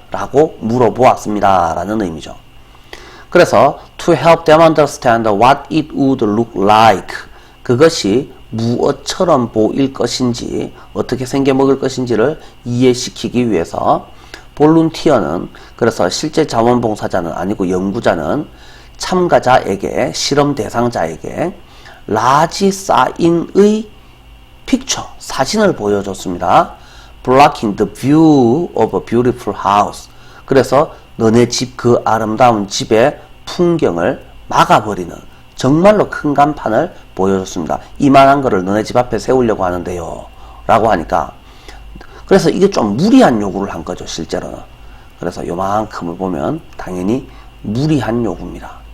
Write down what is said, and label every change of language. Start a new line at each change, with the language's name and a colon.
Korean: 라고 물어보았습니다 라는 의미죠. 그래서
English: to help them understand what it would look like,
Korean: 그것이 무엇처럼 보일 것인지, 어떻게 생겨먹을 것인지를 이해시키기 위해서 볼룬티어는, 그래서 실제 자원봉사자는 아니고 연구자는 참가자에게, 실험 대상자에게 라지 사인의 picture, 사진을 보여줬습니다.
English: blocking the view of a beautiful house.
Korean: 그래서 너네 집 그 아름다운 집의 풍경을 막아버리는 정말로 큰 간판을 보여줬습니다. 이만한 거를 너네 집 앞에 세우려고 하는데요. 라고 하니까 그래서 이게 좀 무리한 요구를 한 거죠, 실제로는. 그래서 요만큼을 보면 당연히 무리한 요구입니다.